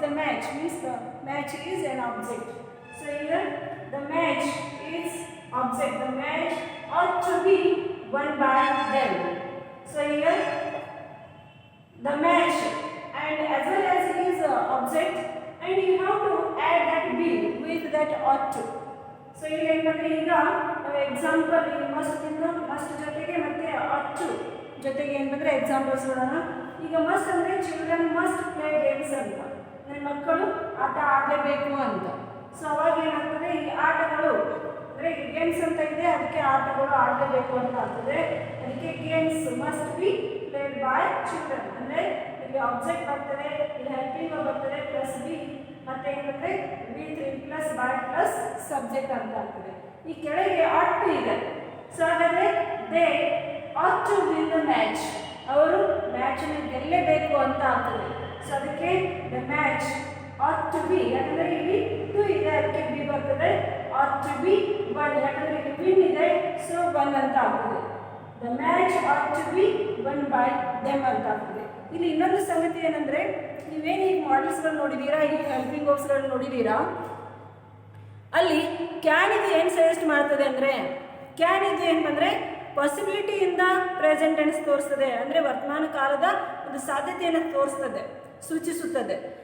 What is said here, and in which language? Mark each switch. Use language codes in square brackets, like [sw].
[en] The match means the match is an object. So here the match is object. The match ought to be won by them. So here the match and as well as is object, and you have to add that be with that ought to. [kn] So ಇಲ್ಲಿ ಏನಂದ್ರೆ ಈಗ ನಾವು example ಈ must ಜೊತೆಗೆ ಮತ್ತೆ ought to ಜೊತೆಗೆ ಏನಂದ್ರೆ examples ನೋಡೋಣ. ಈಗ ಮಸ್ಟ್ ಅಂದ್ರೆ [en] children must play games [kn] ಅಂತ, ಅಂದ್ರೆ ಮಕ್ಕಳು ಆಟ ಆಡಲೇಬೇಕು ಅಂತ. ಸೊ ಅವಾಗ ಏನಾಗ್ತದೆ, ಈ ಆಟಗಳು ಅಂದರೆ ಗೇಮ್ಸ್ ಅಂತ ಇದೆ, ಅದಕ್ಕೆ ಆಟಗಳು ಆಡಲೇಬೇಕು ಅಂತ ಆಗ್ತದೆ. ಅದಕ್ಕೆ [en] games must be played by children, [kn] ಅಂದರೆ ಇಲ್ಲಿ ಆಬ್ಜೆಕ್ಟ್ ಬರ್ತದೆ, ಇಲ್ಲಿ ಹೆಲ್ಪಿಂಗ್ ಬರ್ತದೆ ಪ್ಲಸ್ ಬಿ, ಮತ್ತೆ ಏನಂದರೆ V3 plus by plus subject ಅಂತ ಆಗ್ತದೆ. ಈ ಕೆಳಗೆ ought to ಇದೆ. ಸೊ ಹಾಗಾದರೆ [en] they ought to win the match, [kn] ಅವರು ಮ್ಯಾಚನ್ನು ಗೆಲ್ಲಲೇಬೇಕು ಅಂತ ಆಗ್ತದೆ. ಸೊ ಅದಕ್ಕೆ [en] the match ought to be, [kn] ಯಾಕಂದರೆ ಇಲ್ಲಿ ಟು ಇದೆ ಅದಕ್ಕೆ ಬಿ ಬರ್ತದೆ. ought to be won, ಯಾಕಂದರೆ ಇಲ್ಲಿ ವಿನ್ ಇದೆ, ಸೊ won ಅಂತ ಆಗ್ತದೆ. [en] the match ought to be won by them [kn] ಅಂತ ಆಗ್ತದೆ. ಇಲ್ಲಿ ಇನ್ನೊಂದು ಸಂಗತಿ ಏನಂದರೆ, ನೀವೇನು ಈಗ ಮಾಡೆಲ್ಸ್ಗಳು ನೋಡಿದ್ದೀರಾ, ಈ ಹೆಲ್ಪಿಂಗ್ ವರ್ಬ್ಸ್ಗಳು ನೋಡಿದ್ದೀರಾ, ಅಲ್ಲಿ ಕ್ಯಾನ್ ಇದು ಏನು ಸಜೆಸ್ಟ್ ಮಾಡ್ತದೆ ಅಂದರೆ, ಕ್ಯಾನ್ ಇದು ಏನು ಬಂದರೆ ಪಾಸಿಬಿಲಿಟಿಯಿಂದ ಪ್ರೆಸೆಂಟ್ ಟೆನ್ಸ್ ತೋರಿಸ್ತದೆ, ಅಂದರೆ ವರ್ತಮಾನ ಕಾಲದ ಒಂದು ಸಾಧ್ಯತೆಯನ್ನು ತೋರಿಸ್ತದೆ, ಸೂಚಿಸುತ್ತದೆ.